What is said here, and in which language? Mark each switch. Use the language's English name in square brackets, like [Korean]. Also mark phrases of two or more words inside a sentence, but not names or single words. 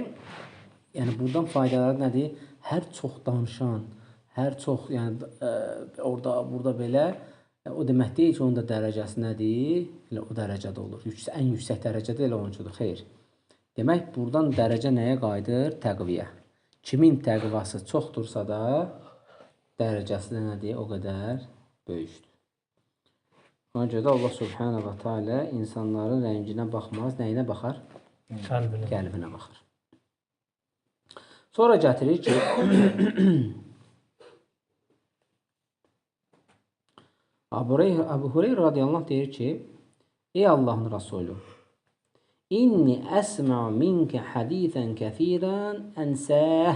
[Azerbaijani] Yəni buradan faydaları nədir? Hər çox danışan, hər çox, yəni orada, burada belə o demək deyil ki, onun da dərəcəsi nədir? Elə o dərəcədə olur. Ən yüksək dərəcədə elə onuncudur. Xeyr. Demək, buradan dərəcə nəyə qayıdır? Təqviyə. Kimin təqvası çoxdursa da, dərəcəsi də nədir? O qədər böyükdür. Ona görə də [Arabic] الله سبحانه وتعالى [Azerbaijani] insanların rənginə baxmaz, nəyinə baxar? Qəlbinə baxar. Sonra gətirir ki, Əbu Hureyra [Arabic] رضي الله عنه [Azerbaijani] deyir ki, ey Allahın Rasulü, [Arabic] إني أسمع منك حديثا كثيرا أنساه.